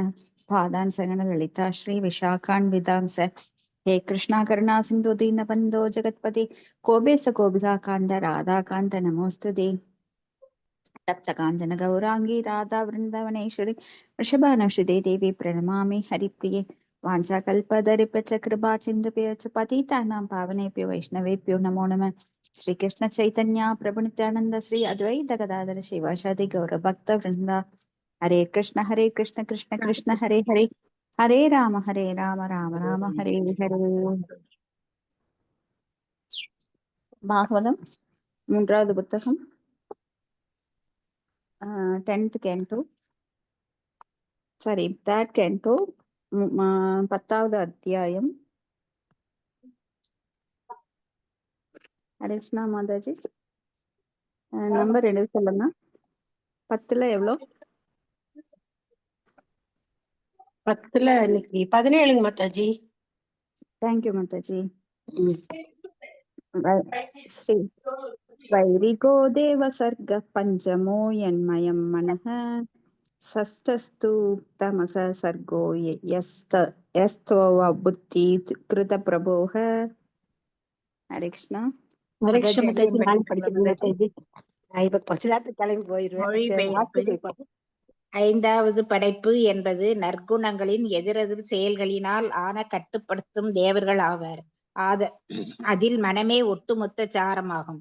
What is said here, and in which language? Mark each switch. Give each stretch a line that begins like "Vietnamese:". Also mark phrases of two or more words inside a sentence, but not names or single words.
Sanskrit: पादान् सगण ललिता श्रीविशाखान्वितां स हे कृष्णा करुणा सिन्धु दीनबन्धो जगत्पति कोपेश गोपिका कान्त राधा कान्त नमोऽस्तुते तप्त काञ्चन गौराङ्गी राधा वृन्दावनेश्वरी वृषभानुसुते देवी प्रणमामि हरिप्रिये वाञ्छाकल्पतरुश्च कृपा सिन्धुभ्यश्च पतितानां पावनेभ्यो वैष्णवेभ्यो नमो नमः। श्रीकृष्ण चैतन्य प्रभु नित्यानन्द श्री अद्वैत गदाधर शिवासादि गौरभक्त वृन्द हरे कृष्ण कृष्ण कृष्ण हरे हरे हरे राम राम राम हरे हरे.
Tamil: பாகவதம் மூன்றாவது புத்தகம்
English: 10th canto, sorry, that canto,
Tamil: 10வது அத்தியாயம். ஹரேஷ்ணா மாதாஜி நம்பர் எழுத சொல்லுங்க. 10ல எவ்வளோ? 10ல இன்னைக்கு 17 மாதாஜி. தேங்க்யூ மாதாஜி.
Sanskrit: श्री वैकारिको देव सर्ग पञ्चमो यन्मयं मनः षष्ठस्तु तमस सर्गो यस्त्वव बुद्धि कृत प्रभोः. हरे कृष्णा.
Tamil: மாதாஜி நான் படிக்கிறீங்களா படிக்கிறேன் மாதாஜி? மாதாஜி. இப்ப கொஞ்ச நேரத்துக்கு கிளம்பி போயிருவேன். மொழிபெயர்ப்பு. 5வது படைப்பு என்பது நற்குணங்களின் எதிரெதிர் செயல்களினால் ஆன கட்டுப்படுத்தும் தேவர்கள் ஆவர். அதில் மனமே ஒட்டுமொத்த சாரமாகும்.